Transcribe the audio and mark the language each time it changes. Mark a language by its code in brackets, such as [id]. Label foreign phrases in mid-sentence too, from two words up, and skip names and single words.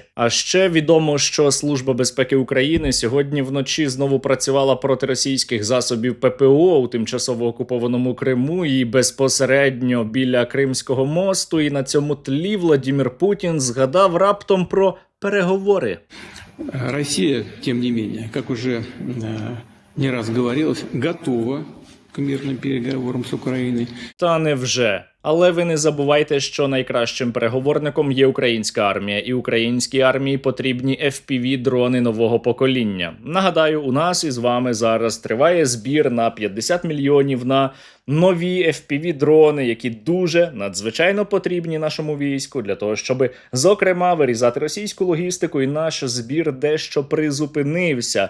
[uk] А ще відомо, що Служба безпеки України сьогодні вночі знову працювала проти російських засобів ППО у тимчасово окупованому Криму і безпосередньо біля Кримського мосту, і на цьому тлі Владимир Путін згадав раптом про переговори. [ru] Россия, тем не менее, как уже не раз говорилось, готова к мирным переговорам с Украиной. [uk] Та невже? Але ви не забувайте, що найкращим переговорником є українська армія, і українській армії потрібні FPV-дрони нового покоління. Нагадаю, у нас із вами зараз триває збір на 50 мільйонів на нові FPV-дрони, які дуже надзвичайно потрібні нашому війську для того, щоб, зокрема, вирізати російську логістику, і наш збір дещо призупинився.